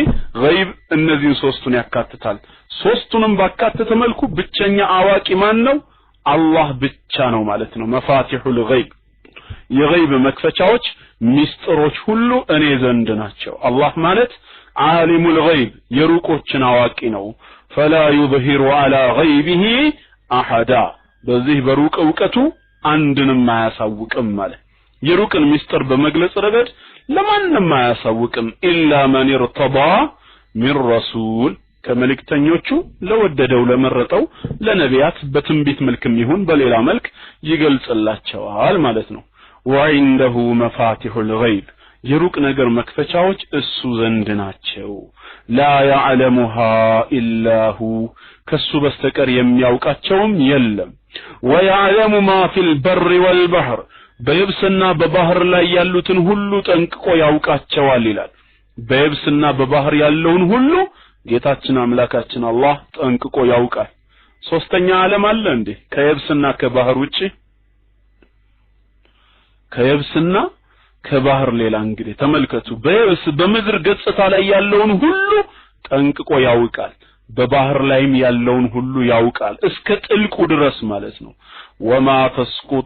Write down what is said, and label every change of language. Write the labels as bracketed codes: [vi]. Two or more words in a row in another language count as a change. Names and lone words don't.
[am] ገይብ እነዚህን ሶስቱን ያካትታል ሶስቱንም ባካተተ መልኩ ብቸኛ አዋቂ ማን ነው አላህ ብቻ ነው ማለት ነው [ar] مفاتح الغيب [am] የገይብ መክፈቻዎች ሚስጥሮች ሁሉ እኔ ዘንድ ናቸው አላህ ማለት [ar] عالم الغيب [am] የሩቆችን አዋቂ ነው [ar] فلا يظهر على غيبه احد [am] በዚህ በሩቅ ዕውቀቱ አንድንም ማያሳውቅም ማለት የሩቅን ሚስጥር በመግለጽ ረገድ ለማንም ማያሳውቅም [ar] إلا من ارتضى من رسول [am] ከመልእክተኞቹ ለወደደው ለመረጠው ለነቢያት በትንቢት መልክም ይሁን በሌላ መልክ ይገልጽላቸዋል ማለት ነው [ar] وعنده مفاتيح الغيب [am] የሩቅ ነገር መክፈቻዎች እሱ ዘንድ ናቸው [ar] لا يعلمها الا هو [am] ከሱ በስተቀር የሚያውቃቸውም የለም [ar] ويعلم ما في البر والبحر [am] በየብስና በባህር ላይ ያሉትን ሁሉ ጠንቅቆ ያውቃቸዋል ይላል በየብስና በባህር ያለውን ሁሉ ጌታችን አምላካችን አላህ ጠንቅቆ ያውቃል ሶስተኛ ዓለም አለ እንዴ ከየብስና ከባህር ውጪ? ከየብስና ከባህር ሌላ እንግዲህ ተመልከቱ በየብስ በምድር ገጽታ ላይ ያለውን ሁሉ ጠንቅቆ ያውቃል በባህር ላይም ያለውን ሁሉ ያውቃል እስከ ጥልቁ ድረስ ማለት ነው [ar] وما تسقط